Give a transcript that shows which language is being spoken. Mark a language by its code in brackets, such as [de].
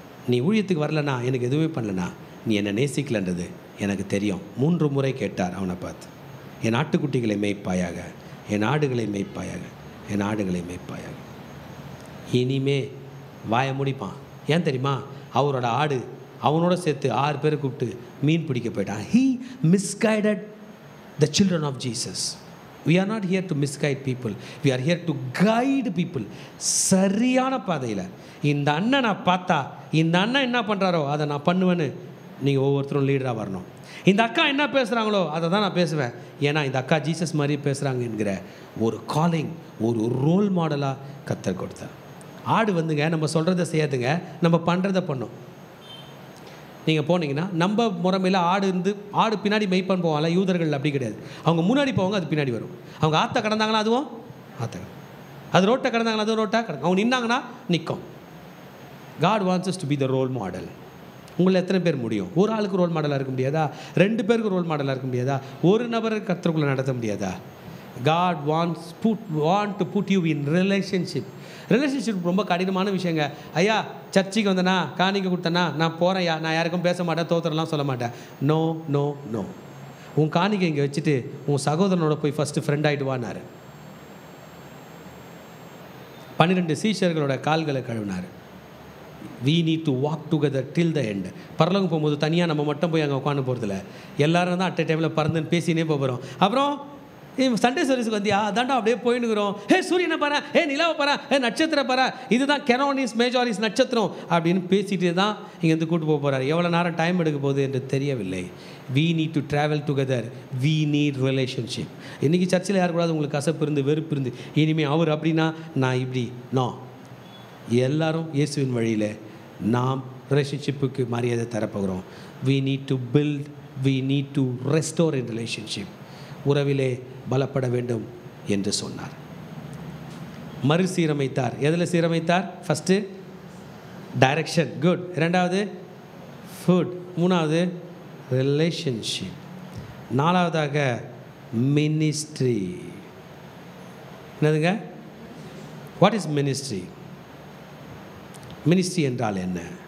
[ta] நீ ஊழியத்துக்கு வரலனா, எனக்கு எதுவுமே பண்ணலனா, நீ என்னை நேசிக்கலன்றது எனக்கு தெரியும். 3 முறை கேட்டார் அவனை பார்த்து. என் ஆட்டுக்குட்டிகளை மேய்ப்பாயாக, என் ஆடுகளை மேய்ப்பாயாக, என் ஆடுகளை மேய்ப்பாயாக. இனிமே வாயை முடிப்பான். ஏன் தெரியுமா? அவரோட ஆடு அவனோட சேர்த்து 6 பேரை கூப்பிட்டு மீன் பிடிக்க போயிட்டான். [en] He misguided the children of Jesus. We are not here to misguide people. We are here to guide people. [ta] சரியான பாதையில். இந்த அண்ணனை பார்த்தா, இந்த அண்ணன் என்ன பண்ணுறாரோ அதை நான் பண்ணுவேன்னு நீங்கள் ஒவ்வொருத்தரும் லீடராக வரணும். இந்த அக்கா என்ன பேசுகிறாங்களோ அதை தான் நான் பேசுவேன். ஏன்னா இந்த அக்கா ஜீசஸ் மாதிரி பேசுகிறாங்க என்கிற ஒரு காலிங், ஒரு ரோல் மாடலாக கத்தர் கொடுத்தார். ஆடு வந்துங்க நம்ம சொல்கிறத செய்யாதுங்க, நம்ம பண்ணுறதை பண்ணோம். நீங்கள் போனீங்கன்னா நம்ம முறைமையில் ஆடு பின்னாடி மெய்ப்பான் போவாங்களா? யூதர்கள் அப்படி கிடையாது. அவங்க முன்னாடி போவாங்க, அது பின்னாடி வரும். அவங்க ஆற்றை கடந்தாங்கன்னா அதுவும் ஆற்ற, அது ரோட்டை கடந்தாங்கன்னா அதுவும் ரோட்டாக கிடக்கும். அவங்க நின்னாங்கன்னா நிற்கும். [en] God wants us to be the role model. [ta] உங்களை எத்தனை பேர் முடியும்? ஒரு ஆளுக்கு ரோல் மாடலாக இருக்க முடியாதா? 2 பேருக்கு ரோல் மாடலாக இருக்க முடியாதா? ஒரு நபரை கர்த்தருக்குள்ளே நடத்த முடியாதா? [en] God want to put you in relationship. [ta] Relationship ரொம்ப கடினமான விஷயங்க. ஐயா சர்ச்சுக்கு வந்தேனா, காணிக்க கொடுத்தேன்னா நான் போகிறேன், நான் யாருக்கும் பேச மாட்டேன், தோத்திரலாம் சொல்ல மாட்டேன். No no no. உன் காணிக்கை இங்கே வச்சுட்டு உன் சகோதரனோட போய் ஃபஸ்ட்டு ஃப்ரெண்ட் ஆகிட்டு வானார். 12 சீஷர்களோட கால்களை கழுவினார். [en] We need to walk together till the end. [ta] பரலோகம் போகும்போது தனியாக நம்ம மட்டும் போய் அங்கே உட்காந்து போகிறதில்ல, எல்லாரும் தான் அட் டைமில் பறந்துன்னு பேசினே போகிறோம். அப்புறம் சண்டே சர்வீஸுக்கு வந்தியா, அதாண்டா அப்படியே போயின்னுக்குறோம். ஹே சூரியனை பாரு, ஹே நிலாவை பாரு, ஹே நட்சத்திரம் பாரு, இதுதான் கெரோனிஸ் மேஜாரிஸ் நட்சத்திரம் அப்படின்னு பேசிட்டு தான் இங்கேருந்து கூட்டு போக போகிறார். எவ்வளோ நேரம் டைம் எடுக்க போகுது என்று தெரியவில்லை. [en] We need to travel together. We need relationship. [ta] இன்றைக்கி சர்ச்சில் யார் கூடாது உங்களுக்கு கசப்பு இருந்து வெறுப்பு இருந்து இனிமேல் அவர் அப்படின்னா நான் இப்படி நோ, எல்லாரும் இயேசுவின் வழியில் நாம் ரிலேஷன்ஷிப்புக்கு மரியாதை தரப்போகிறோம். [en] We need to build, we need to restore in relationship. [ta] உறவிலே பலப்பட வேண்டும் என்று சொன்னார். மறுசீரமைத்தார். எதில் சீரமைத்தார்? First direction, good. 2வது ஃபுட். 3வது ரிலேஷன்ஷிப். 4வதாக மினிஸ்ட்ரி. என்னதுங்க? [en] What is ministry? [ta] மினிஸ்ட்ரி என்றால் என்ன?